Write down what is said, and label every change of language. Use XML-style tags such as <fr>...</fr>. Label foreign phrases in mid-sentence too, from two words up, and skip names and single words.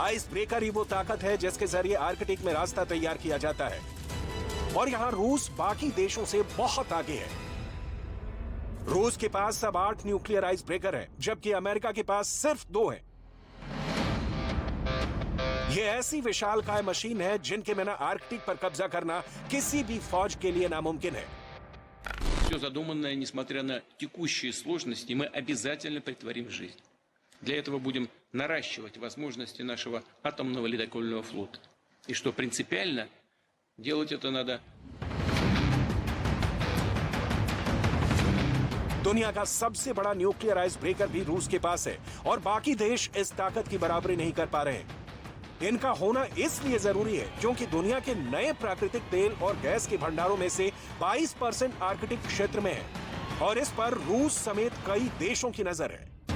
<en>ice breaker</en> <hi>ही वो ताकत है जिसके जरिए आर्कटिक में रास्ता तैयार किया जाता है और यहां रूस बाकी देशों से बहुत आगे है। रूस के पास अब 8</hi> <en>nuclear ice breaker</en> <hi>हैं, जबकि अमेरिका के पास सिर्फ 2 हैं। ये ऐसी विशालकाय मशीन है जिनके बिना आर्कटिक पर कब्जा करना किसी भी फौज के लिए नामुमकिन है।</hi> <ru>Все задуманное, несмотря на текущие сложности, мы обязательно претворим в жизнь. Для этого будем наращивать возможности нашего атомного ледокольного флота. И что принципиально, делать это надо.</ru> <hi>दुनिया का सबसे बड़ा</hi> <en>nuclear ice breaker</en> <hi>भी रूस के पास है और बाकी देश इस ताकत की बराबरी नहीं कर पा रहे हैं। इनका होना इसलिए जरूरी है क्योंकि दुनिया के नए प्राकृतिक तेल और गैस के भंडारों में से 22% आर्कटिक क्षेत्र में है और इस पर रूस समेत कई देशों की नजर है।</hi>